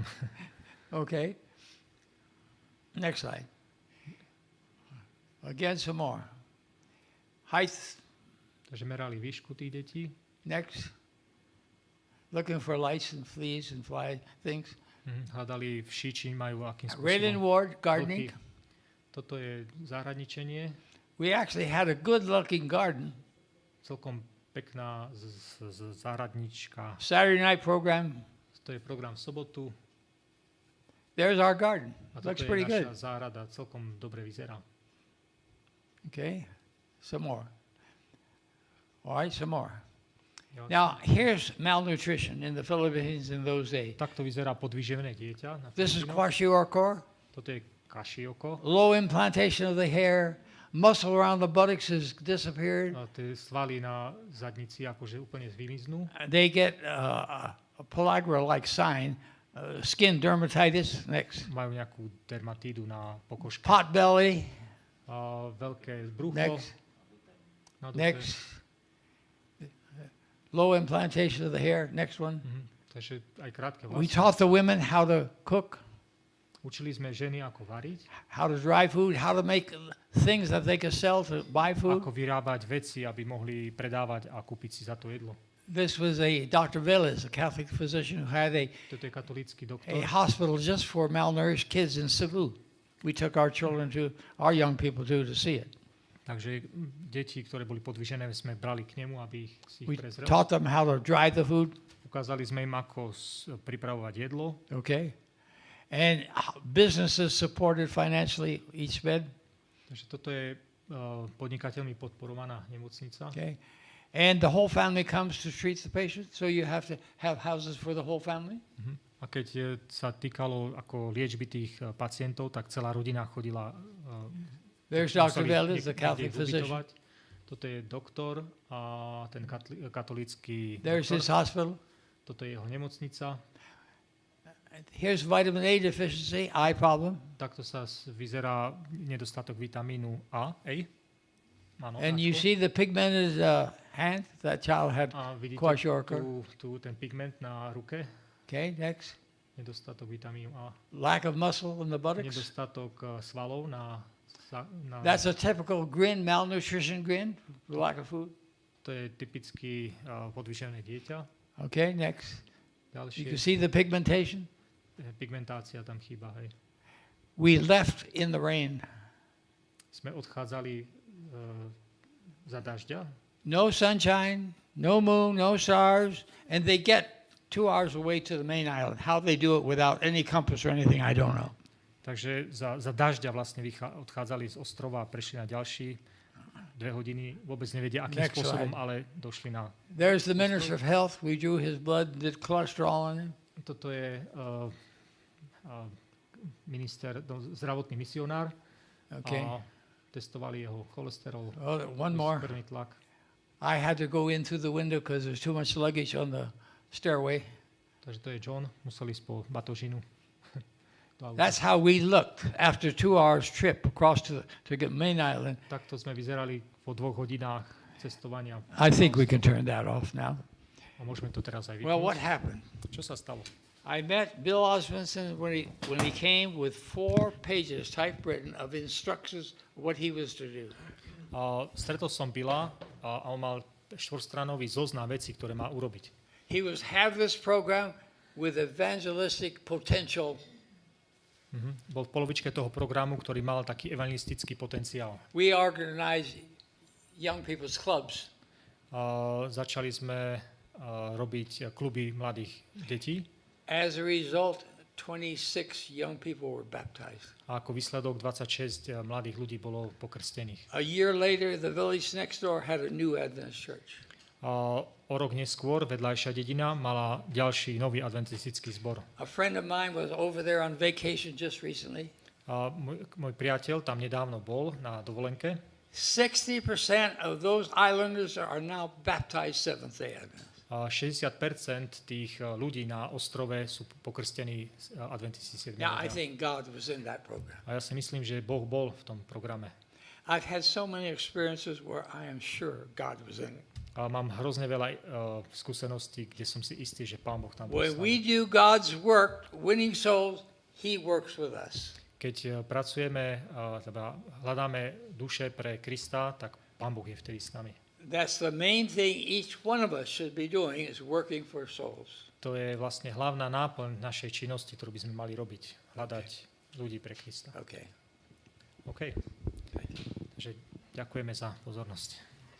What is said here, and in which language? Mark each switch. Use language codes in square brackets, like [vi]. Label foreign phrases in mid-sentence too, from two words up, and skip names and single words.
[en] Okay. Next slide. Again, some more. Height. [sk] Takže merali výšku tých detí. [en] Next. Looking for lice and fleas and fly things. [sk] Hľadali vši, či majú akým Raylan spôsobom. [en] Ward, gardening. [sk] Toto je zahradničenie. [en] We actually had a good-looking garden. [sk] Celkom pekná záhradnička. [en] Saturday night program. [sk] To je program v sobotu. [en] There's our garden. [sk] A [en] Looks [sk] toto je [en] pretty [sk] naša [en] good. [sk] záhrada. Celkom dobre vyzerá. [en] Okay. Some more. All right, some more. [sk] Ďalšie. [en] Now, here's malnutrition in the Philippines in those days. [sk] Takto vyzerá podvyživené dieťa. Na [en] This is [sk] Filipínoch. [en] kwashiorkor, [sk] Toto je kašioko. [en] low implantation of the hair, muscle around the buttocks has disappeared. [sk] A tie svaly na zadnici akože úplne vymiznú. [en] They get a pellagra-like sign, skin dermatitis. Next. [sk] Majú nejakú dermatídu na pokožke. [en] Pot belly. [sk] A veľké brucho. [en] Next. [sk] Na dupe. [en] Next. Low implantation of the hair. Next one. [sk] Takže aj krátke [en] We [sk] vlasy. [en] taught the women how to cook, [sk] Učili sme ženy, ako variť, [en] how to dry food, how to make things that they could sell to buy food. [sk] ako vyrábať veci, aby mohli predávať a kúpiť si za to jedlo. [en] This was a Dr. Velez, a Catholic physician who had [sk] Toto je katolícky [en] a [sk] doktor. [en] hospital just for malnourished kids in Cebu. We took our children to, our young people to see it. [sk] Takže deti, ktoré boli podvyžené, sme brali k nemu, aby si [en] We [sk] ich prezrel. [en] taught them how to dry the food, [sk] Ukázali sme im, ako pripravovať jedlo. [en] okay? And businesses supported financially each bed, [sk] Takže toto je podnikateľmi podporovaná nemocnica. [en] okay? And the whole family comes to treat the patient, so you have to have houses for the whole family. [sk] A keď sa týkalo ako liečby tých pacientov, tak celá rodina chodila. [en] There's Dr. [sk] museli [en] Velez, the [sk] niekde [en] Catholic [sk] ich [en] physician. [sk] ubytovať. Toto je doktor a ten katolícky [en] There's his [sk] doktor. [en] hospital. [sk] Toto je jeho nemocnica. [en] Here's vitamin A deficiency, eye problem. [sk] Takto sa vyzerá nedostatok vitamínu A. Áno, [en] And you [sk] Ačko. [en] see the pigmented hand that child had. [sk] A vidíte kwashiorkor. tu ten pigment na ruke. [en] Okay, next. [sk] Nedostatok vitamínu A. [en] Lack of muscle in the buttocks. [sk] Nedostatok svalov na [en] That's a typical grin, malnutrition grin, lack of food. [sk] to je typicky podvyžené dieťa. [en] Okay, next. You [sk] Ďalšie [en] can see the pigmentation. [sk] pigmentácia tam chýba. Hej. [en] We left in the rain. [sk] Sme odchádzali za dažďa. [en] No sunshine, no moon, no stars, and they get 2 hours away to the main island. How they do it without any compass or anything, I don't know. [sk] Takže za dažďa vlastne odchádzali z ostrova a prešli na ďalší 2 hodiny. Vôbec nevedia, akým [en] Next [sk] spôsobom, [en] slide. [sk] ale došli na... [en] There's the minister of health. We drew his blood, did cholesterol on him. [sk] Toto je minister, zdravotný misionár. [en] Okay. [sk] A testovali jeho cholesterol, [en] Oh, one more. [sk] krvný tlak. [en] I had to go in through the window because there's too much luggage on the stairway. [sk] Takže to je John, museli ísť po batožinu. do auta. [en] That's how we looked after 2 hours trip across to get Main Island. [sk] Takto sme vyzerali po 2 hodinách cestovania. [en] I think we can turn that off now. [sk] A môžeme to teraz aj [en] Well, what [sk] vypnúť. [en] happened? [sk] Čo sa stalo? [en] I met Bill Osmondson when he came with 4 pages typewritten of instructions what he was to do. [sk] Stretol som Billa a on mal 4-stranový zoznam vecí, ktoré má urobiť. [en] He was have this program with evangelistic potential. [sk] Bol v polovičke toho programu, ktorý mal taký evangelistický potenciál. [en] We organized young people's clubs. [sk] Začali sme robiť kluby mladých detí. [en] As a result, 26 young people were baptized. [sk] A ako výsledok 26 mladých ľudí bolo pokrstených. [en] A year later, the village next door had a new Adventist church. [sk] O rok neskôr vedľajšia dedina mala ďalší nový adventistický zbor. [en] A friend of mine was over there on vacation just recently. [sk] Môj priateľ tam nedávno bol na dovolenke. [en] 60% of those islanders are now baptized Seventh-day Adventists. [sk] 60% tých ľudí na ostrove sú pokrstení adventisti 7. [en] Now, I [sk] dňa. [en] think God was in that program. [sk] A ja si myslím, že Boh bol v tom programe. [en] I've had so many experiences where I am sure God was in it. [sk] A mám hrozne veľa skúseností, kde som si istý, že Pán Boh tam bol [en] When [sk] s [en] we [sk] nami. [en] do God's work, winning souls, He works with us. [sk] Keď pracujeme, teda hľadáme duše pre Krista, tak Pán Boh je vtedy s nami. [en] That's the main thing each one of us should be doing, is working for souls. [sk] To je vlastne hlavná náplň našej činnosti, ktorú by sme mali robiť. Hľadať ľudí pre Krista. [en] Okay. [sk] OK. Takže ďakujeme za pozornosť.